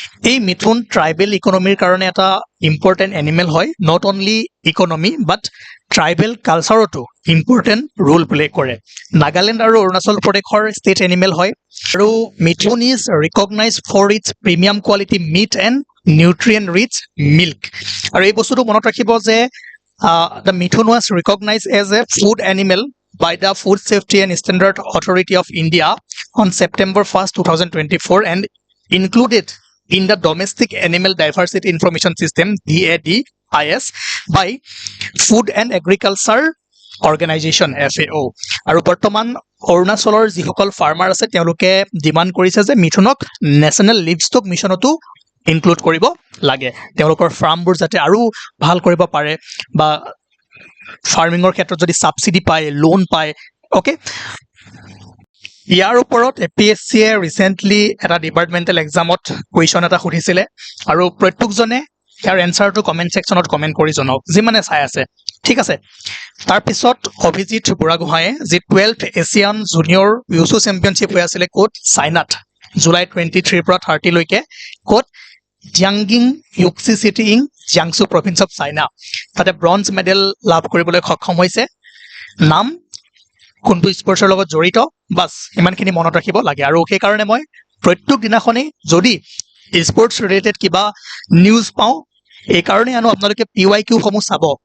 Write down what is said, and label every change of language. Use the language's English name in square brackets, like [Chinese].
[Assamese] এই মিথুন ট্ৰাইবেল ইকনমিৰ কাৰণে এটা ইম্পৰ্টেণ্ট এনিমেল হয়। [English] not only economy but [Assamese] tribal কালচাৰতো important roll play কৰে। নাগালেণ্ড আৰু অৰুণাচল প্ৰদেশৰ ষ্টেট এনিমেল হয়। আৰু [English] Mithun is recognize for its premium quality meat and nutrient rich milk. [Assamese] আৰু এই বস্তুটো মনত ৰাখিব যে [English] The mithun was recognize as a food animal by the Food Safety and Standard Authority of India on September 1st, 2024 and included in the Domestic Animal Diversity Information System DADIS by Food and Agriculture Organization FAO. [Assamese] আৰু বৰ্তমান অৰুণাচলৰ যিসকল farmer আছে তেওঁলোকে demand কৰিছে যে মিথুনক national লিভষ্টক মিছনতো include কৰিব লাগে, তেওঁলোকৰ ফাৰ্মবোৰ যাতে আৰু ভাল কৰিব পাৰে বা ফাৰ্মিঙৰ ক্ষেত্ৰত যদি ছাবচিডি পায়, লোন পায়। অ'কে, ইয়াৰ ওপৰত APSCয়ে ৰিচেণ্টলি এটা ডিপাৰ্টমেণ্টেল এক্সামত কুৱেশ্যন এটা সুধিছিলে আৰু প্ৰত্যেকজনে ইয়াৰ এনচাৰটো কমেণ্ট ছেকশ্যনত কমেণ্ট কৰি জনাওক, যিমানে চাই আছে। ঠিক আছে, তাৰপিছত অভিজিত বুঢ়াগোহাঁয়ে যি 12th এছিয়ান জুনিয়ৰ ইউচু চেম্পিয়নশ্বিপ হৈ আছিলে ক'ত? চাইনাত, জুলাই 23 পৰা 30 লৈকে। ক'ত? [English] Jiangyin Wuxi city in Jiangsu province of China. [Assamese] তাতে ব্ৰঞ্জ মেডেল লাভ কৰিবলৈ সক্ষম হৈছে। নাম, কোনটো স্পৰ্টছৰ লগত জড়িত, বাছ ইমানখিনি মনত ৰাখিব লাগে। আৰু সেইকাৰণে মই প্ৰত্যেক দিনাখনেই যদি স্পৰ্টছ ৰিলেটেড কিবা নিউজ পাওঁ, এইকাৰণে আনো আপোনালোকে PYQ সমূহ চাব।